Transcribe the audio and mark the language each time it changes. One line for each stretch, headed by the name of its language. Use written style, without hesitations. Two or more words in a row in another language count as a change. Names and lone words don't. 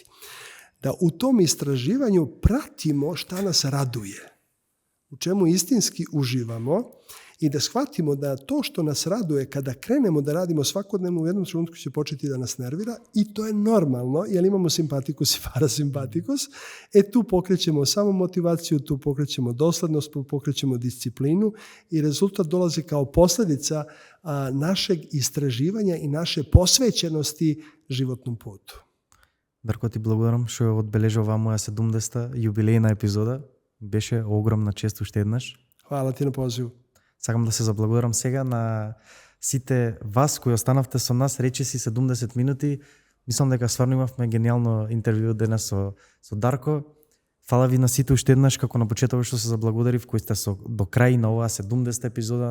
Serbian: Da u tom istraživanju pratimo šta nas raduje, u čemu istinski uživamo I da shvatimo da to što nas raduje kada krenemo da radimo svakodnevno, u jednom trenutku će početi da nas nervira i to je normalno, jer imamo simpatikus i parasimpatikus. Tu pokrećemo samomotivaciju, tu pokrećemo doslednost, pokrećemo disciplinu i rezultat dolazi kao posljedica našeg istraživanja i naše posvećenosti životnom putu.
Macedonian: Дарко, ти благодарам што одбележа оваа моја 70-та јубилејна епизода. Беше огромна чест уште еднаш.
Serbian: Hvala ti na pozivu.
Macedonian: Сакам да се заблагодарам сега на сите вас кои останавте со нас речиси 70 минути. Мислам дека стварно имавме гениално интервју денес со Дарко. Фала ви на сите уште еднаш, како на почетокот што се заблагодарив, кои сте до крај на оваа 70 епизода.